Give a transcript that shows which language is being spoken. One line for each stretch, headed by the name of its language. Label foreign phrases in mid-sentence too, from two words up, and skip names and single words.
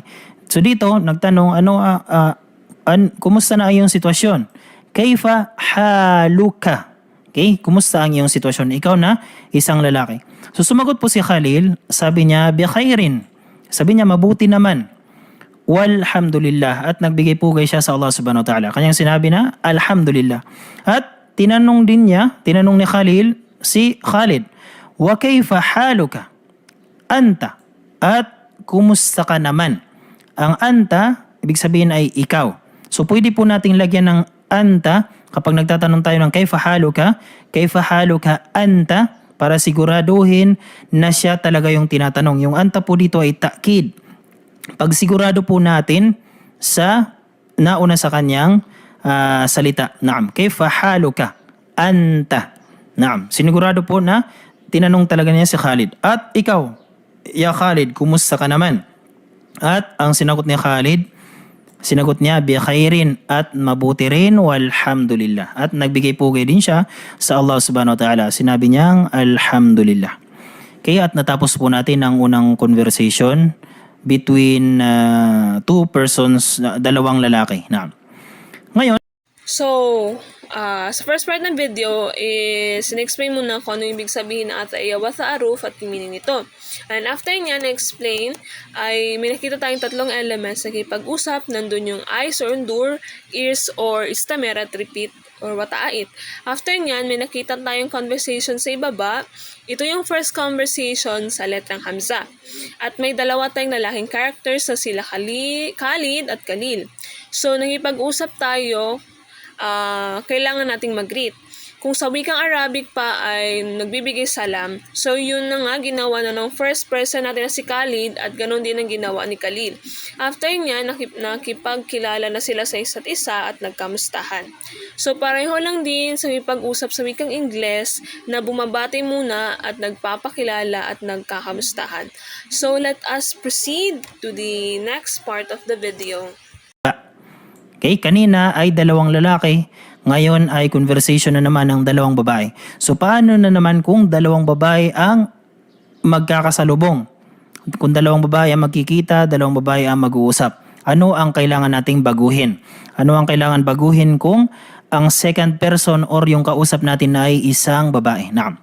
Filipino: So dito, nagtanong, kumusta na ang iyong sitwasyon?
Arabic: كيف حالك?
Filipino: Okay, kumusta ang iyong sitwasyon? Ikaw na isang lalaki. So sumagot po si Khalil, sabi niya,
Arabic: بخير.
Filipino: Sabi niya, mabuti naman. Walhamdulillah. At nagbigay pugay siya sa Allah
Arabic: سبحانه وتعالى.
Filipino: Kanyang sinabi na, alhamdulillah. At tinanong ni Khalil si Khalid,
Arabic: وكيف حالك? Anta.
Filipino: At kumusta ka naman? Ang anta, ibig sabihin ay ikaw. So pwede po nating lagyan ng anta kapag nagtatanong tayo ng
Arabic: كيف حالك أنت,
Filipino: para siguraduhin na siya talaga yung tinatanong. Yung anta po dito ay ta'kid. Pag sigurado po natin sa nauna sa kanyang salita.
Arabic: نعم، كيف حالك أنت. Naam,
Filipino: sinigurado po na tinanong talaga niya si Khalid. At ikaw, ya Khalid, kumusta ka naman? At ang sinagot ni Khalid, sinagot niya,
Arabic: بخير,
Filipino: at mabuti rin, walhamdulillah. At nagbigay pugay din siya sa Allah
Arabic: سبحانه وتعالى.
Filipino: Sinabi niyang, alhamdulillah. Kaya at natapos po natin ang unang
English: conversation between two persons,
Filipino: dalawang lalaki. Naam. Ngayon, So, sa
English: first part
Filipino: ng video is in-explain muna kung ano ibig sabihin ng
Arabic: التحية والتعارف
Filipino: at yung meaning nito.
English: And after
Filipino: niya na-explain, ay may nakita tayong tatlong elements na kipag-usap. Nandun yung
English: eyes or
Filipino: undur,
English: ears or
Filipino: istamer at
English: repeat or
Filipino: wata'ait. After niyan, may nakita tayong conversation sa ibaba. Ito yung
English: first conversation
Filipino: sa letrang Hamza. At may dalawa tayong lalaking characters na sila Khalid at Khalil. So, nakipag-usap tayo, kailangan nating mag-greet. Kung sa wikang Arabic pa ay nagbibigay salam, so yun na nga ginawa na ng
English: first person
Filipino: natin na si Khalid at ganun din ang ginawa ni Khalil. After niya, nakipagkilala na sila sa isa't isa at nagkamustahan. So pareho lang din sa pag-usap sa wikang Ingles na bumabati muna at nagpapakilala at nagkakamustahan.
English: So let us proceed to the next part of the video.
Filipino: okay, kanina ay dalawang lalaki, ngayon ay conversation na naman ng dalawang babae. So paano na naman kung dalawang babae ang magkakasalubong? Kung dalawang babae ang magkikita, dalawang babae ang mag-uusap. Ano ang kailangan nating baguhin? Ano ang kailangan baguhin kung ang
English: second person
Filipino: or yung kausap natin ay isang babae?